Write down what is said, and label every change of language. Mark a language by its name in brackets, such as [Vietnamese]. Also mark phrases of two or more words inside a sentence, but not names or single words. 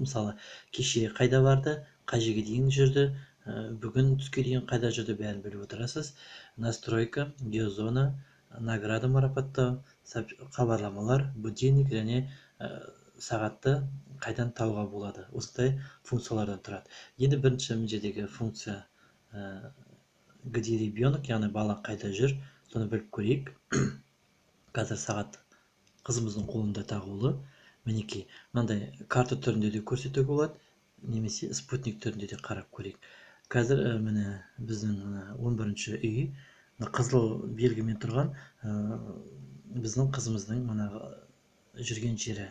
[Kazakh] Мысалы, кеше қайда барды, қай жерге дейін жүрді, бүгін түске дейін қайда жүрді, бәрін біліп отырасыз. [Russian] Настройка, геозона, награда [Kazakh] марапаттау, хабарламалар, будильник және сағатты қайдан тауға болады. Осындай функциялардан тұрады. Енді бірінші мына функция [Russian] где ребенок, [Kazakh] яғни бала қайда жүр, соны біліп көрейік. Қазір сағат қызымыздың қолында тағулы. Мінекей, мынандай карта түрінде де көрсетуге болады, немесе спутник түрінде де қарап көрейік. Қазір міне біздің 11-ші үй, қызыл белгімен тұрған біздің қызымыздың жүрген жері.